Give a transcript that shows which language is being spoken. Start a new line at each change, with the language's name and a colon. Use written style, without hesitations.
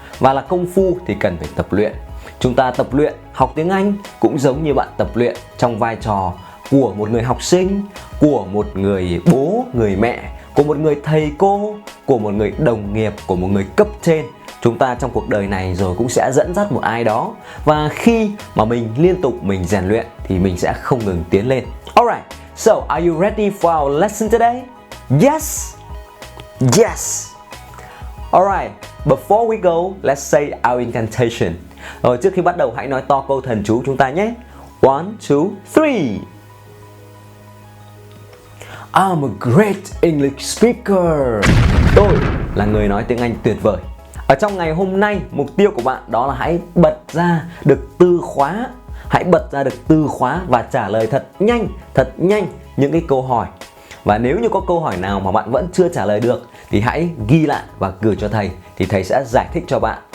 Vietnamese: Và là công phu thì cần phải tập luyện. Chúng ta tập luyện học tiếng Anh cũng giống như bạn tập luyện trong vai trò của một người học sinh, của một người bố, người mẹ, của một người thầy cô, của một người đồng nghiệp, của một người cấp trên. Chúng ta trong cuộc đời này rồi cũng sẽ dẫn dắt một ai đó. Và khi mà mình liên tục mình rèn luyện thì mình sẽ không ngừng tiến lên.
English: Alright, so are you ready for our lesson today? Yes! Yes! Alright, before we go, let's say our incantation.
Vietnamese: Rồi trước khi bắt đầu hãy nói to câu thần chú chúng ta nhé.
English: 1, 2, 3. I'm a great English speaker.
Vietnamese: Tôi là người nói tiếng Anh tuyệt vời. Ở trong ngày hôm nay, mục tiêu của bạn đó là hãy bật ra được từ khóa. Hãy bật ra được từ khóa và trả lời thật nhanh những cái câu hỏi. Và nếu như có câu hỏi nào mà bạn vẫn chưa trả lời được thì hãy ghi lại và gửi cho thầy, thì thầy sẽ giải thích cho bạn.